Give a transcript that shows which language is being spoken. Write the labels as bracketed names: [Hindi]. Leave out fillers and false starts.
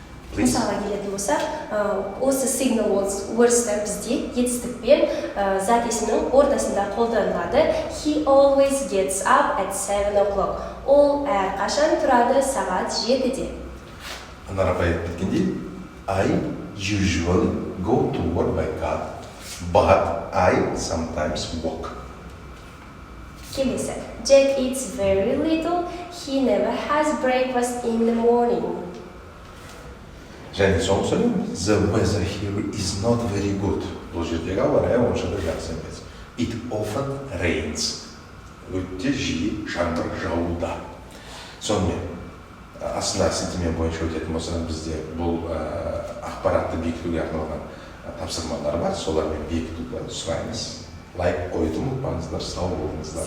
[Kazakh] Мысалға келетін болсақ, осы signal words-тар бізде етістікпен зат есімнің ортасында қолданылады. [English] He always gets up at 7 o'clock. [Kazakh] Ол әрқашан тұрады сағат 7-де. Анар апай айтып кеткендей, [English] I usually go to work by car, but I sometimes walk. Келесі, Jack eats very little He never has breakfast in the morning. [Kazakh] Және соңғы сөйлем, [English] the weather here is not very good. [Kazakh] Бұл жердегі ауа райы онша да жақсы емес. [English] It often rains. [Kazakh] Өте жиі жаңбыр жауда. Сонымен, астына сілтеме бойынша өтетін болса, бізде бұл ақпаратты бекітуге арналған тапсырмалар бар, солармен бекітуді сұраймыз. Лайк қойды ұмытпаңыздар, сау болыңыздар.